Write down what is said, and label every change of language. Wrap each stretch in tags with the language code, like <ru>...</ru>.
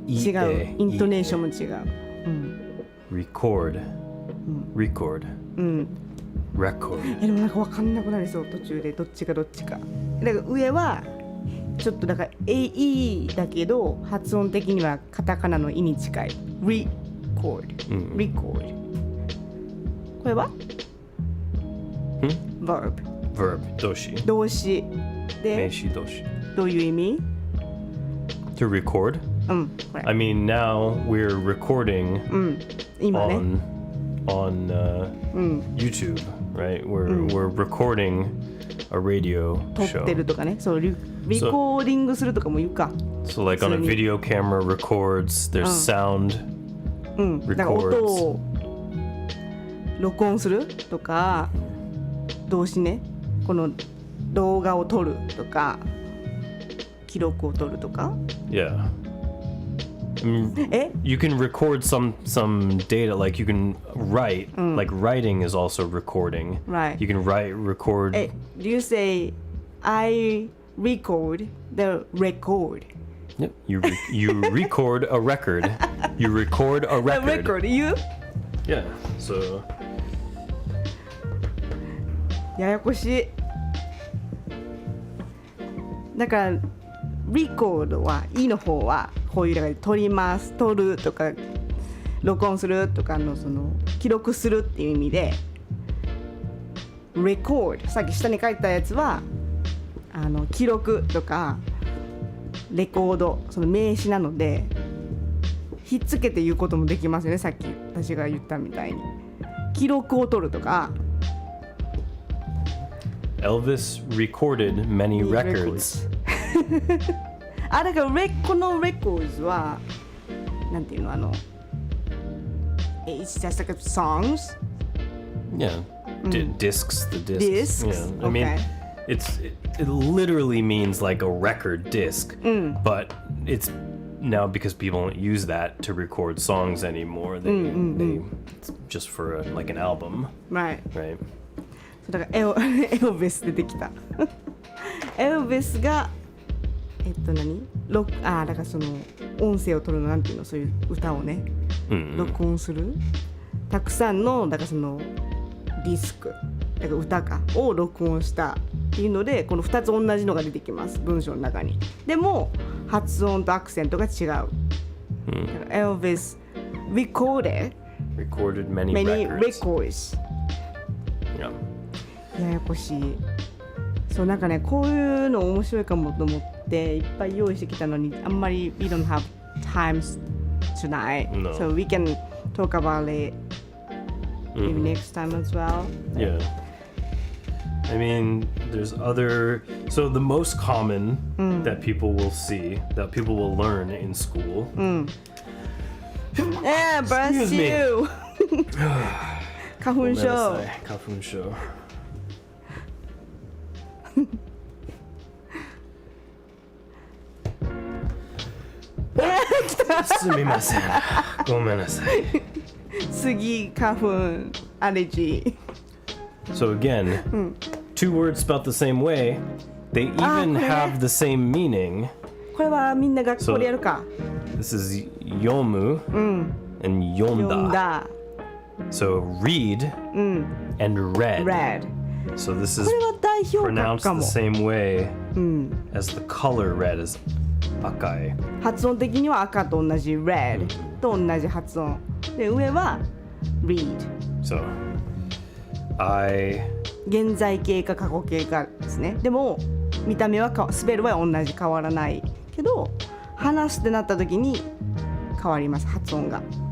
<ja>違うイントネーションも違う</ja> <en>Record. Record. Record.</en> <ja>でもなんか分かんなくなりそう途中でどっちがどっちかだから上はちょっとだから AE だけど発音的にはカタカナのイに近い Record record これは verb Verb 動詞動詞で名詞動詞どういう意味</ja> <en>To record?</en> <ja>これ</ja> <en>I mean, now we're recording</en> <ja>今ね</ja> <en>on YouTube, right? We're recording a radio</en> <ja>撮ってるとかねそうリコーディングするとかも言うか</ja> <en>So, like on a</en> <ja>普通に</ja> <en>video camera records, there's sound</en> <ja>だから音</ja> <en>records.</en> <ja>を録音するとか動詞ねこの動画を撮るとか記録を撮るとか</ja> <en>Yeah. I mean, you can record some data, like you can write, like writing is also recording. Right. You can record. Do you say I record the record? Yep. You record a record. You record a The record. record you? Yeah. So</en> <ja>ややこしいだから record はいの方はこういうだから撮ります撮るとか録音するとかのその記録するっていう意味で record さっき下に書いたやつは記録とかレコードその名詞なのでひっつけて言うこともできますよねさっき私が言ったみたいに記録を取るとか</ja> <en>Elvis recorded many records.</en> <ja>あだからこの records はなんていうの</ja> <en>It's just like songs. Yeah. Discs, the discs. Discs? Yeah. I mean, Okay. it literally means like a record disc, but it's now because people don't use that to record songs anymore. They it's just for like an album, Right. right?</en> <ja>だからエルヴィス出てきたエルヴィスが何だからその音声を取るのなんていうのそういう歌をね、録音するたくさんのだからそのディスクだから歌かを録音したっていうのでこの2つ同じのが出てきます文章の中にでも発音とアクセントが違う、だからエルヴィス recorded</ja> <en>many records Yeah.</en> <ja>ややこしいそうなんかねこういうの面白いかもと思っていっぱい用意してきたのにあんまり</ja> <en>we don't have time tonight No. so we can talk about it maybe next time as well Yeah. I mean, there's other. So the most common that people will see, that people will learn in school. Yeah, bless Excuse me.</en> <ja>you 花粉症</ja> <en>Kafun show.</en> <ja>すみません。ごめんなさい。杉花粉アレジ</ja> <en>So again, two words spelled the same way, they even have the same meaning.</en> <ja>これはみんな学校でやるか</ja> <en>This is yomu and</en> <ja>読ん</ja> <en>yonda.</en> <ja>だ</ja> <en>So read and read. Red So this is</en> <ja>これは代表格</ja> <en>pronounced</en> <ja>か</ja> <en>the</en> <ja>も</ja> <en>same way as the color red is akai.</en> <ja>発音的には赤と同じ red と同じ発音で上は read</ja> <en>So I</en> <ja>現在形か過去形かですねでも見た目はスペルは同じ変わらないけど話すってなった時に変わります発音が</ja>